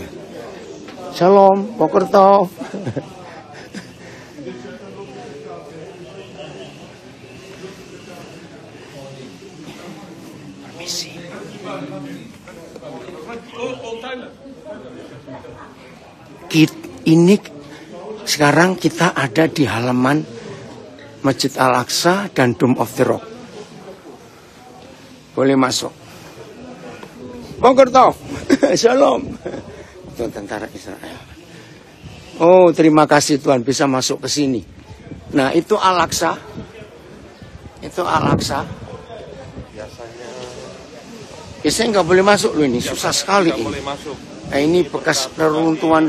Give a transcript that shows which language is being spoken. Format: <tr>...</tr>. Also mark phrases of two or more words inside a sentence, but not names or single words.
<he>שלום, בוקר טוב.</he> <id>Permisi. Ini sekarang kita ada di halaman Masjid Al-Aqsa dan Dome of the Rock. Boleh masuk.</id> <he>בוקר טוב. Shalom.</he> <id>Itu tentara Israel. Oh, terima kasih Tuhan bisa masuk ke sini. Nah, itu Al-Aqsa. Itu Al-Aqsa. Biasanya nggak boleh masuk loh ini. Susah sekali ini. Boleh masuk. Nah, ini bekas reruntuhan.</id>